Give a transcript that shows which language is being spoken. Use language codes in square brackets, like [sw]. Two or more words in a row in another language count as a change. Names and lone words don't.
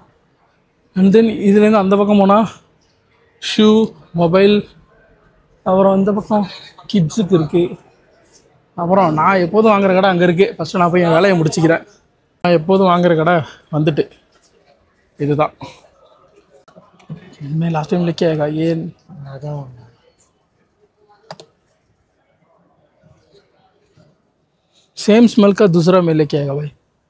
[en] and then [ta] இதுலேருந்து அந்த பக்கம் போனால் ஷூ, மொபைல், அப்புறம் இந்த பக்கம் கிட்ஸுக்கு இருக்குது. அப்புறம் நான் எப்போதும் வாங்குகிற கடை அங்கே இருக்குது. ஃபஸ்ட்டு நான் போய் என் வேலையை முடிச்சுக்கிறேன். நான் எப்போதும் வாங்குகிற கடை வந்துட்டு இதுதான். [hi] मैं [en] last time [hi] लेके आएगा ये [en] same smell [hi] का दूसरा मैं लेके आएगा भाई.